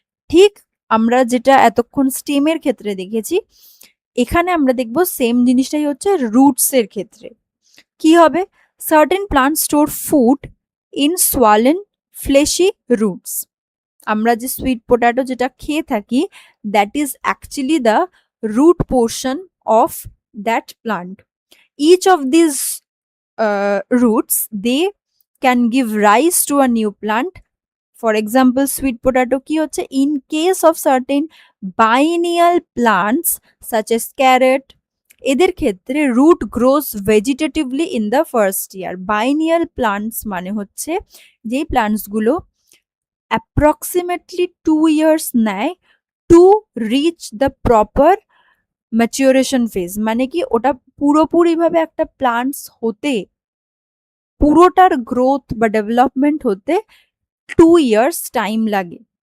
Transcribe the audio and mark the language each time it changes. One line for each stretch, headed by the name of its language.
Bangla: ঠিক আমরা যেটা এতক্ষণ স্টেমের ক্ষেত্রে দেখেছি, এখানে আমরা দেখব সেম জিনিসটাই হচ্ছে রুটস এর ক্ষেত্রে। কি হবে,
English: Certain plant store food in swollen fleshy roots.
Bangla: আমরা যে সুইট পটেটো যেটা খেয়ে থাকি,
English: That is actually the root portion of that plant. Each of these roots, they can give rise to a new plant. For example, sweet potato
Bangla: ki hocche,
English: in case of certain biennial plants such as carrot,
Bangla: এদের ক্ষেত্রে
English: Root grows vegetatively in the first year. Biennial plants
Bangla: মানে হচ্ছে যেই প্লান্টসগুলো
English: Approximately 2 years নেয় to reach the proper maturation phase.
Bangla: মানে কি ওটা পুরোপুরিভাবে একটা প্লান্টস হতে, পুরোটার গ্রোথ বা ডেভেলপমেন্ট হতে 2 ইয়ার্স টাইম লাগে।